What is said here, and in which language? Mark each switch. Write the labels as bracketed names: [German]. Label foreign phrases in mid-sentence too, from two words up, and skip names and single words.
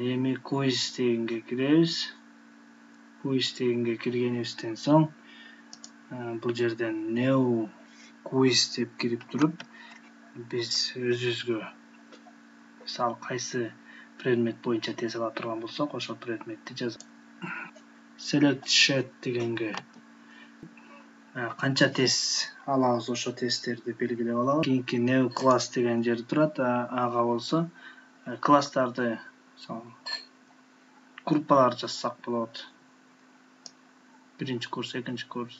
[Kyrgyz] Эми Quiz дегенге киребиз. Quiz дегенге киргенибизден соң бул жерден [English] New Quiz [Kyrgyz] деп кирип туруп биз өзүбүзгө мисалы кайсы предмет боюнча тест ала турган болсок, ошол предметти жазабыз. [English] Select sheet [Kyrgyz] дегенге канча тест алабыз, ошо тесттерди белгилеп алабыз. Кийинки [English] New Class [Kyrgyz] деген жер турат. Ага болсо класстарды, группалар жазсак болот. Биринчи курс, экинчи курс.